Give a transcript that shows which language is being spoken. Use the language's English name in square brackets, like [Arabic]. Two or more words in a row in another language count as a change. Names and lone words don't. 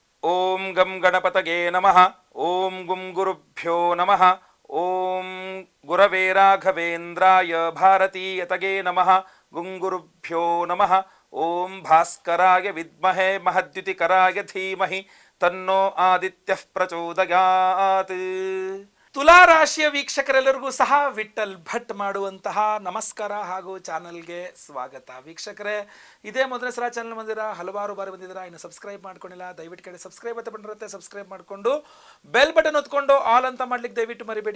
[Sanskrit] ಓಂ ಗಂ ಗಣಪತಗೆ ನಮಃ. ಓಂ ಗುಂ ಗುರುಭ್ಯೋ ನಮಃ. ಓಂ ಗುರವೇ ರಾಘವೇಂದ್ರಾಯ ಭಾರತೀಯತಗೆ ನಮಃ. ಗುಂ ಗುರುಭ್ಯೋ ನಮಃ. ಓಂ ಭಾಸ್ಕರಾಯ ವಿದ್ಮಹೇ ಮಹದ್ಯುತಿಕರಾಯ ಧೀಮಹಿ ತನ್ನೋ ಆದಿತ್ಯಃ ಪ್ರಚೋದಯಾತ್. [Kannada] ತುಲಾ ರಾಶಿಯ ವೀಕ್ಷಕರೆಲ್ಲರಿಗೂ ಸಹ ವಿಠಲ್ ಭಟ್ ಮಾಡುವಂತಹ ನಮಸ್ಕಾರ ಹಾಗೂ ಚಾನಲ್ಗೆ ಸ್ವಾಗತ. ವೀಕ್ಷಕರೇ, ಇದೇ ಮೊದಲನೇ ಸಲ ಚಾನಲ್ ಬಂದಿರಾ, ಹಲವಾರು ಬಾರಿ ಬಂದಿದ್ದೀರಾ, ಇನ್ನು ಸಬ್ಸ್ಕ್ರೈಬ್ ಮಾಡ್ಕೊಂಡಿಲ್ಲ, ದಯವಿಟ್ಟು ಕಡೆ ಸಬ್ಸ್ಕ್ರೈಬ್ ಅಂತ ಬಂದಿರುತ್ತೆ, ಸಬ್ಸ್ಕ್ರೈಬ್ ಮಾಡಿಕೊಂಡು [English] bell button [Kannada] ಹೊತ್ಕೊಂಡು ಆಲ್ ಅಂತ ಮಾಡ್ಲಿಕ್ಕೆ ದಯವಿಟ್ಟು ಮರಿಬೇಡಿ.